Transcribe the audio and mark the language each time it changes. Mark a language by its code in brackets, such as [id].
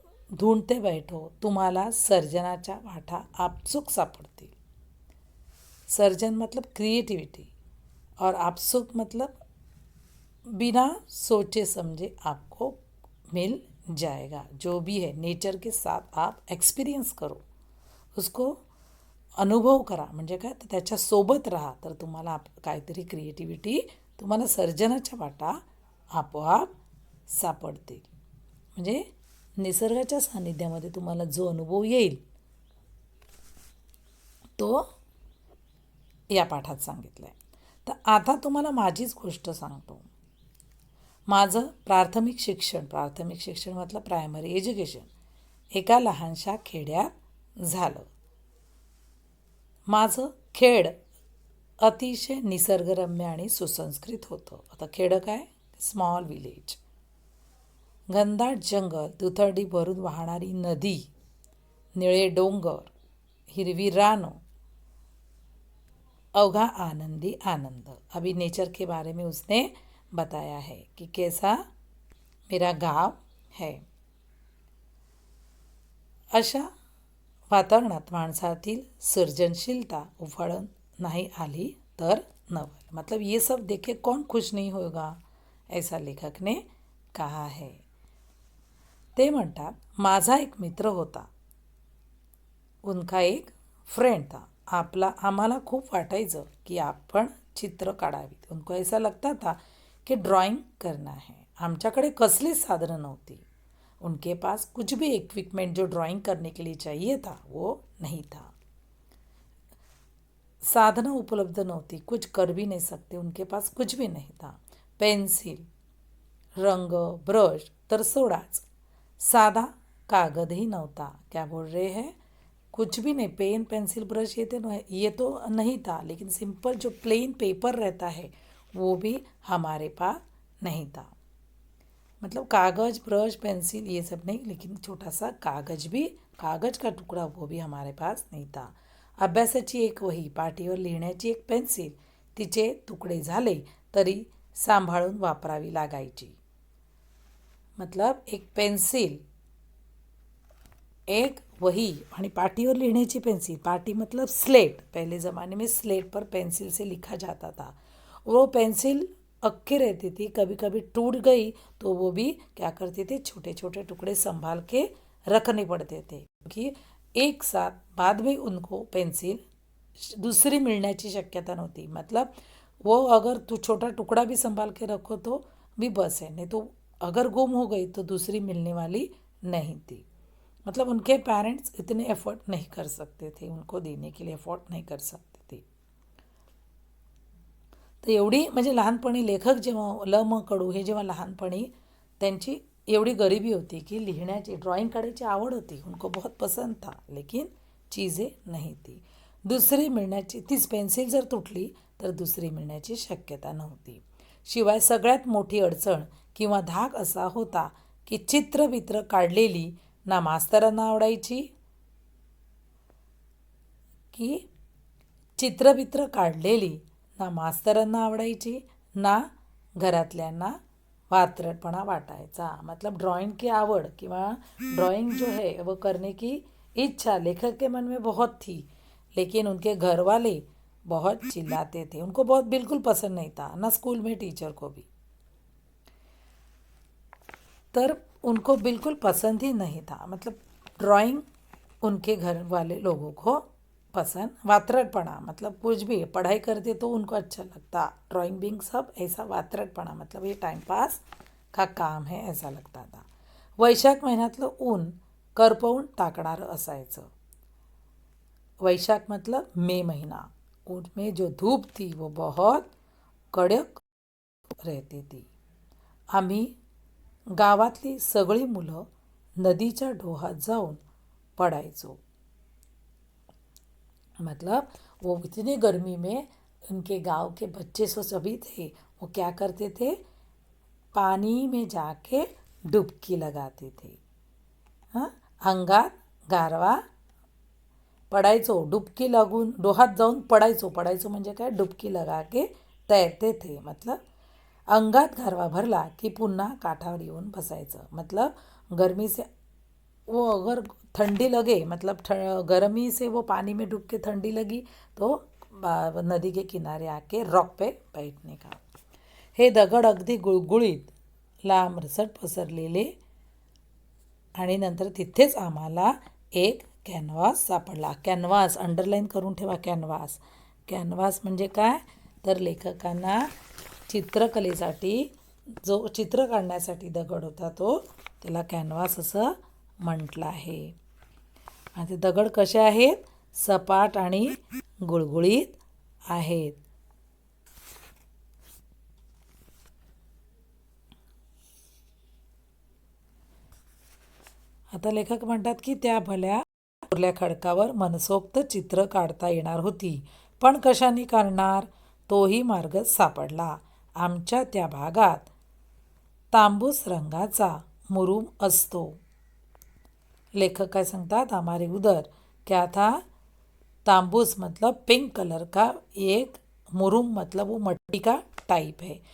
[mr] ढूंढते बैठो. तुम्हाला सर्जनाच्या वाटा आपसूक सापडतील. [hi] सर्जन मतलब क्रिएटिविटी और आपसूक मतलब बिना सोचे समझे आपको मिल जाएगा. जो भी है नेचर के साथ आप एक्सपीरियंस करो, उसको अनुभव करा. [mr] म्हणजे काय तर त्याच्यासोबत राहा तर तुम्हाला काहीतरी क्रिएटिव्हिटी तुम्हाला सर्जनाच्या वाटा आपोआप सापडतील. म्हणजे निसर्गाच्या सानिध्यामध्ये तुम्हाला जो अनुभव येईल तो या पाठात सांगितलं आहे. तर आता तुम्हाला माझीच गोष्ट सांगतो. माझं प्राथमिक शिक्षण म्हटलं प्रायमरी एज्युकेशन एका लहानशा खेड्यात झालं. माझं खेड अतिशय निसर्गरम्य आणि सुसंस्कृत होतं. आता खेडं काय स्मॉल विलेज. घनदाट जंगल, दुथडी भरून वाहणारी नदी, निळे डोंगर, हिरवी रानं, अवघा आनंदी आनंद. [hi] अभी नेचर के बारे में उसने बताया है कि कैसा मेरा गाव है. [mr] अशा वातावरणात माणसातील सर्जनशीलता उफाळून नाही आली तर नवल. [hi] मतलब ये सब देखे कौन खुश नहीं होगा ऐसा लेखक ने कहा है. [mr] ते म्हणतात माझा एक मित्र होता. [hi] उनका एक फ्रेंड था. [mr] आम्हाला खूप वाटायचं की आपण चित्र काढावीत. [hi] उनको ऐसा लगता था कि ड्राइंग करना है. [mr] आमच्याकडे कसलीच साधनं नव्हती. [hi] उनके पास कुछ भी इक्विपमेंट जो ड्राइंग करने के लिए चाहिए था वो नहीं था. [mr] साधनं उपलब्ध नव्हती. [hi] कुछ कर भी नहीं सकते. उनके पास कुछ भी नहीं था. [mr] पेन्सिल, रंग, ब्रश तर सोडाच. साधा कागदही नव्हता. [hi] क्या बोल रहे हैं. कुछ भी नहीं. पेन पेंसिल ब्रश ये तो नहीं था. लेकिन सिंपल जो प्लेन पेपर रहता है वो भी हमारे पास नहीं था. मतलब कागज़ ब्रश पेंसिल ये सब नहीं, लेकिन छोटा सा कागज़ का टुकड़ा वो भी हमारे पास नहीं था. [mr] अभ्यासाची एक वही, पाटीवर लिहिण्याची एक पेन्सिल तिचे तुकडे झाले तरी सांभाळून वापरावी लागायची. [hi] मतलब एक पेन्सिल, एक वही आणि पाटीवर लिखने पेंसिल. पाटी मतलब स्लेट. पहले ज़माने में स्लेट पर पेंसिल से लिखा जाता था. वो पेंसिल अक्खी रहती थी. कभी कभी टूट गई तो वो भी क्या करते थे छोटे छोटे टुकड़े संभाल के रखने पड़ते थे. क्योंकि एक साथ बाद में उनको पेंसिल दूसरी मिलने की शक्यता नहोती। मतलब वो अगर तू छोटा टुकड़ा भी संभाल के रखो तो भी बस है, नहीं तो अगर गुम हो गई तो दूसरी मिलने वाली नहीं थी। मतलब उनके पेरेंट्स इतने एफर्ट नहीं कर सकते थे, उनको देने के लिए एफर्ट नहीं कर सकते थे। [mr] तर एवढी म्हणजे लहानपणी लेखक जेव्हा ल म कडू हे जेव्हा लहानपणी त्यांची एवढी गरिबी होती कि लिखण्याची ड्राइंग काढायची आवड होती, [hi] उनको बहुत पसंद था, लेकिन चीज़ें नहीं थी। [mr] दुसरी मिळण्याची तीच पेन्सिल जर तुटली तर दुसरी मिळण्याची शक्यता नव्हती। शिवाय सगळ्यात मोठी अडचण किंवा धाक असा होता की चित्रबित्र काढलेली ना मास्तरांना आवडायची की चित्रबित्र काढलेली ना मास्तरांना आवडायची ना घरातल्यांना वात्रटपणा वाटायचा। [hi] मतलब ड्राइंग की आवड़ किंवा ड्राइंग जो है वो करने की इच्छा लेखक के मन में बहुत थी, लेकिन उनके घर वाले बहुत चिल्लाते थे, उनको बहुत बिल्कुल पसंद नहीं था, ना स्कूल में टीचर को भी। तर उनको बिल्कुल पसंद ही नहीं था। मतलब ड्राइंग उनके घर वाले लोगों को पसंद, वात्रटपना मतलब कुछ भी पढ़ाई करते तो उनको अच्छा लगता, ड्राइंग बिंग सब ऐसा वात्रटपणा मतलब ये टाइम पास का काम है ऐसा लगता था। [mr] वैशाख महिन्यातलं ऊन करपवून टाकणारं असायचं। [hi] वैशाख मतलब मई महीना, उनमें जो धूप थी वो बहुत कड़क रहती थी। [mr] आम्ही गावातली सगळी मुलं नदीच्या डोहात जाऊन पडायचो। [hi] मतलब वो इतनी गर्मी में उनके गांव के बच्चे सभी थे, वो क्या करते थे, पानी में जाके डुबकी लगाते थे। [mr] हाँ, अंगात गारवा पडायचो, डुबकी लागून डोहात जाऊन पडायचो, पडायचो म्हणजे काय, [hi] डुबकी लगा के तैरते थे। [mr] मतलब अंगात गारवा भरला कि पुन्हा काठावर येऊन बसायचं। [hi] मतलब गर्मी से वो अगर ठंडी लगे, मतलब गर्मी से वो पानी में डूब के ठंडी लगी तो नदी के किनारे आके रॉक पे बैठने का। [mr] हे दगड अगदी गुळगुळीत लांबसट पसरलेले आणि नंतर तिथेच आम्हाला एक कॅनव्हास सापडला। कॅनव्हास अंडरलाईन करून ठेवा, कॅनव्हास। कॅनव्हास म्हणजे काय, तर लेखकांना चित्रकलेसाठी जो चित्र काढण्यासाठी दगड होता तो त्याला कॅनव्हास असं म्हटलं आहे। आणि ते दगड कसे आहेत, सपाट आणि गुळगुळीत आहेत। आता लेखक म्हणतात की त्या भल्या कोरल्या खडकावर मनसोक्त चित्र काढता येणार होती, पण कशाने काढणार, तोही मार्ग सापडला। आमच्या त्या भागात तांबूस रंगाचा मुरूम असतो। लेखक काय सांगतात, [hi] हमारे उधर क्या था, तांबूस मतलब पिंक कलर का एक, मुरूम मतलब वो मट्टी का टाइप है।